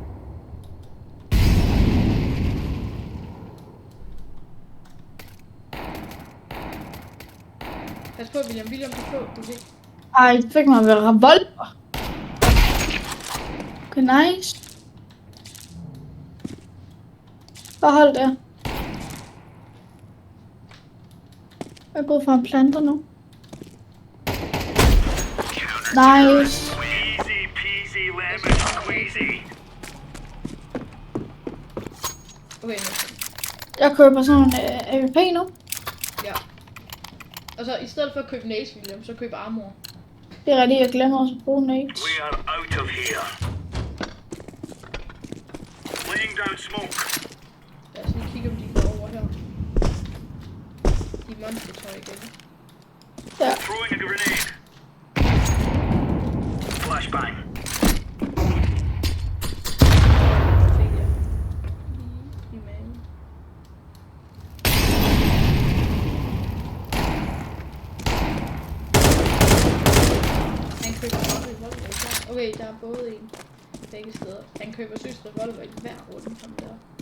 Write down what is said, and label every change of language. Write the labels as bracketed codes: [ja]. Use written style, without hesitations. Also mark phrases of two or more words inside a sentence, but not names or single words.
[da] Pas på, William. William, pas på. Du kan ikke... Ej, det fik mig ved revolver. Okay, nice. Bare hold der. Jeg er gået fra en planter nu. Nice. [en] Easy peasy lemon squeezy. [da] Okay, nu. Jeg køber sådan en AVP nu. Ja. Og så i stedet for at købe nades, William, så køb armor. Det er rigtigt, jeg glemmer også at bruge nades. [en] We are out of here. Laying down smoke. [da] Lad os lige kigge, om de går over her. De monstertøj igen. Ja. [en] Throwing a grenade. Flashbang. [da] Fik jeg. Lige i maven. Han køber bare revolver i hver. Okay, der er både en begge steder. Han køber søs revolver i hver runde, ham der.